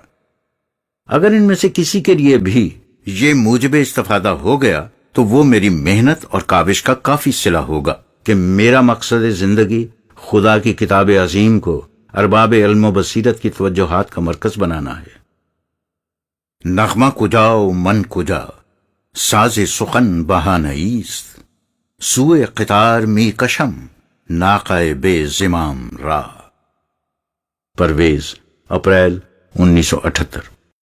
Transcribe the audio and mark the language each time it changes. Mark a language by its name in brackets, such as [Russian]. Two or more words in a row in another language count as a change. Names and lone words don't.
[Urdu] اگر ان میں سے کسی کے لیے بھی یہ موجب استفادہ ہو گیا تو وہ میری محنت اور کاوش کا کافی صلہ ہوگا کہ میرا مقصد زندگی خدا کی کتاب عظیم کو ارباب علم و بصیرت کی توجہات کا مرکز بنانا ہے۔ [Persian] نغمہ کجا و من کجا، ساز سخن بہانئیست، سوئے قطار می کشم، ناقہ بے زمام را۔ [Urdu] پرویز، اپریل 1978۔